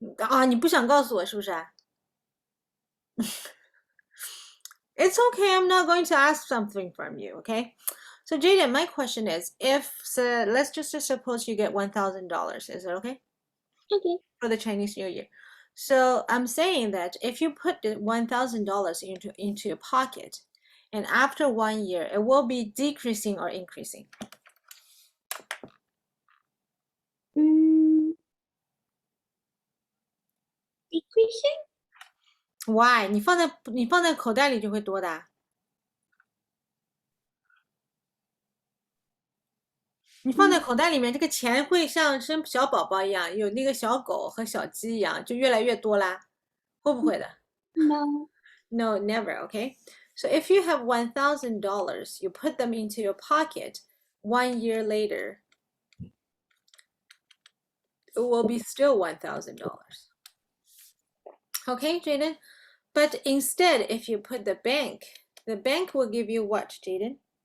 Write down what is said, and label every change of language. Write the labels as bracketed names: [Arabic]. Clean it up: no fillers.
[Chinese] 啊，你不想告诉我是不是？ [English] It's okay. I'm not going to ask something from you, okay? So Jaden, my question is, let's just suppose you get $1,000, is it okay? Okay. For the Chinese New Year. So I'm saying that if you put the $1,000 into your pocket, and after 1 year, it will be decreasing or increasing. Decreasing? Why? [Chinese] 你放在口袋里就会多大？你放在口袋里面，这个钱会像生小宝宝一样，有那个小狗和小鸡一样，就越来越多啦，会不会的 [English] No. No, never, okay? So if you have $1,000, you put them into your pocket 1 year later, it will be still $1,000. Okay, Jaden? But instead, if you put the bank will give you what, Jaden?